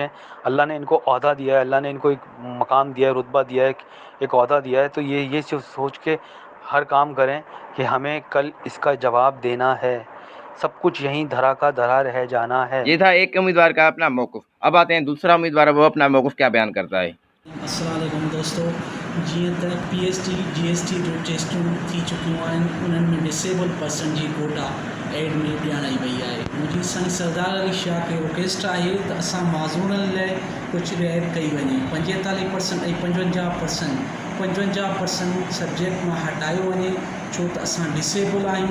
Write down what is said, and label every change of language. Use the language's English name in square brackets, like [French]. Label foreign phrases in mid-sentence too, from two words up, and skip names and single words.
[Urdu] اللہ نے ان کو عہدہ دیا ہے، اللہ نے ان کو ایک مقام دیا ہے، رتبہ دیا ہے، ایک عہدہ دیا ہے، تو یہ سوچ کے ہر کام کریں کہ ہمیں کل اس کا جواب دینا ہے، سب کچھ یہیں دھرا کا دھرا رہ جانا ہے۔ یہ تھا ایک امیدوار کا اپنا موقف۔ اب آتے ہیں دوسرا امیدوار، وہ اپنا موقف کیا بیان کرتا ہے۔ [Arabic] السلام علیکم [Sindhi] دوستو، جی پی ایس ٹی جی ایس ٹی جو टेस्टूं थी चुकियूं आहिनि उन्हनि में [English] disabled person [Sindhi] जी कोटा एड में ॼाणाई वई आहे। मुंहिंजी साईं सरदार अली शाह खे रिक्वेस्ट आहे त असां माज़ूरनि लाइ कुझु रिआयत कई वञे। 45% ऐं 55% सब्जेक्ट मां हटायो वञे, छो त असां डिसेबल आहियूं।